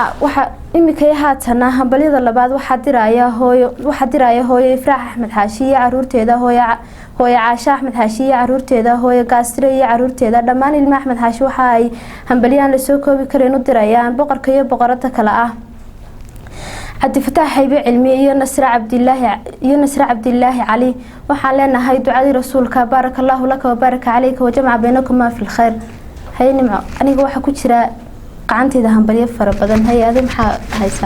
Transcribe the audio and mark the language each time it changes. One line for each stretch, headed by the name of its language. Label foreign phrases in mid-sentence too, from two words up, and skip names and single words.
Somali: waxa imika haatana hambaliyada labaad waxa diraya hooyo Ifraax Axmed Xaashi iyo caruurteeda hooyo Caasha Axmed Xaashi iyo caruurteeda hooyo Gaasire iyo caruurteeda dhamaan ilma Axmed Xaashi waxa ay hambaliyaan la soo koobi kareen u dirayaan boqorka iyo boqorada kala ah Cabdi Fataax Haybe Cilmi iyo Nasra Cabdilaahi Cali waxaan leenahay ducadii rasuulka
Arabic: بارك الله لك وبارك عليك وجمع بينكما في خير
Somali: hay nimco aniga waxa ku jira qacanteeda hambaliye fara badan hay aad maxaa haysaa